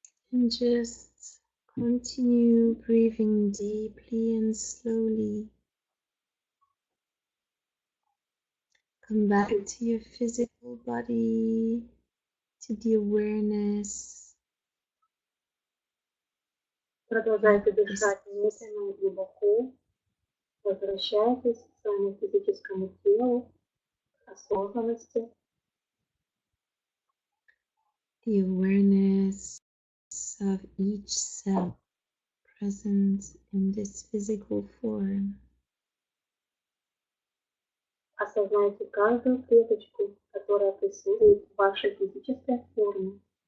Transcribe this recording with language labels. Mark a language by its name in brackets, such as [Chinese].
[English] And just continue breathing deeply and slowly. Come back to your physical body, to the awareness. [Russian] Продолжайте дышать медленно и глубоко. Возвращайтесь к своему физическому телу, к осознанности. [English] The awareness of each cell present in this physical form. [Russian] Осознайте каждую клеточку, которая присутствует в вашей физической форме.